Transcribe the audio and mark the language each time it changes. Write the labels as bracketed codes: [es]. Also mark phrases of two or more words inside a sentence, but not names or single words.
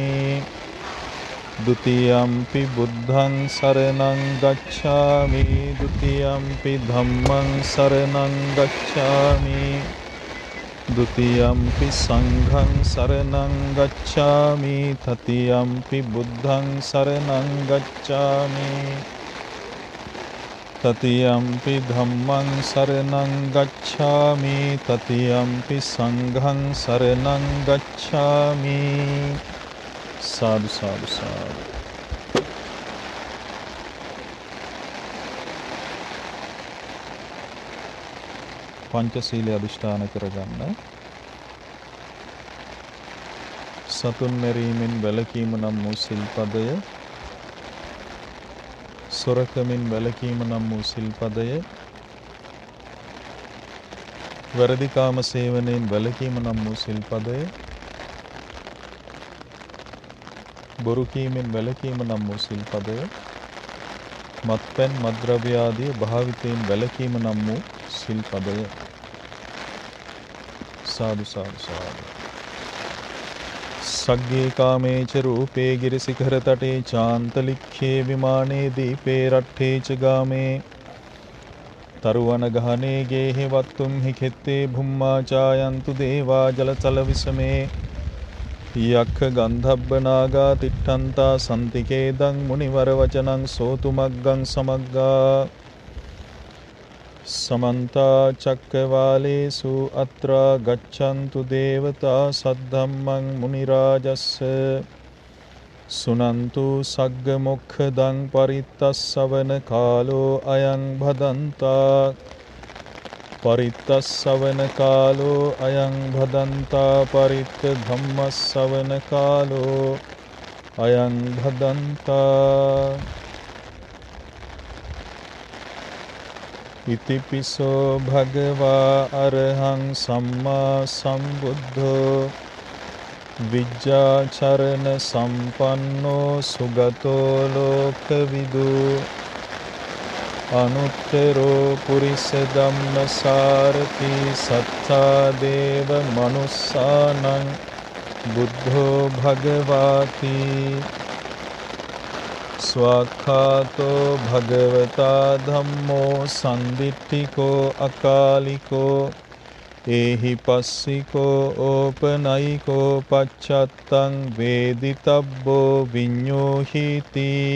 [pi] ဒုတိယံ පි බුද්ධං සරණං ගච්ඡාමි, ဒုတိယံ පි ධම්මං සරණං ගච්ඡාමි, ဒုတိယံ පි සංඝං සරණං ගච්ඡාමි, တတိယံ පි බුද්ධං සරණං ගච්ඡාමි. තතියම්පි ධම්මං සරණං ගච්ඡාමි තතියම්පි සංඝං සරණං ගච්ඡාමි. සාදු සාදු සාදු. [si] පංචශීලයේ අදිෂ්ඨාන කරගන්න. සතුන් මැරීමෙන් වැළකීම නම් වූ සිල්පදය, සොරකමින් වැළකීම නම් වූ සිල්පදය, වැරදි කාම සේවනයෙන් වැළකීම නම් වූ සිල්පදය, බොරු කීමෙන් වැළකීම නම් වූ සිල්පදය, මත්පැන් මත්ද්‍රව්‍ය ආදී භාවිතයෙන් වැළකීම නම් වූ සිල්පදය. [pi] සාදු සාදු සාදු. සග්ගේ කාමේච රූපේ ගිරිසිඛර තටේ චාන්තලික්ඛේ විමානේ දීපේ රට්ඨේ ච ගාමේ තරුවන ගහනේ ගේහෙ වත්තුම් හි කෙත්තේ භුම්මා චායන්තු දේවා ජලතල විසමේ යක්ඛ ගන්ධබ්බ නාගා තිට්ඨන්තා සම්තිකේදං මුනිවර වචනං සෝතු මග්ගං සමග්ගා සමන්තා චක්කවාලේසු අත්‍රා ගච්ඡන්තු දේවතා සද්ධම්මං මුනි රාජස්ස සුනන්තු සග්ග මොක්ඛදං පරිත්තස්සවන කාලෝ අයං භදන්තා පරිත්තස්සවන කාලෝ අයං භදන්තා පරිත්ත ධම්මස්සවන කාලෝ අයං භදන්තා. ඉතිපිසෝ භගවා අරහං සම්මා සම්බුද්ධෝ විජ්ජාචරණ සම්පන්නෝ සුගතෝ ලෝකවිදු අනුත්තරෝ පුරිස ධම්මසාරති සත්තා දේව මනුස්සානං බුද්ධෝ භගවාති ස්වාක්ඛාතෝ භගවතා ධම්මෝ සන්දිට්ඨිකෝ අකාලිකෝ ඒහි පස්සිකෝ ඕපනයිකෝ පච්චත්තං වේදිතබ්බෝ විඤ්ඤෝහීති.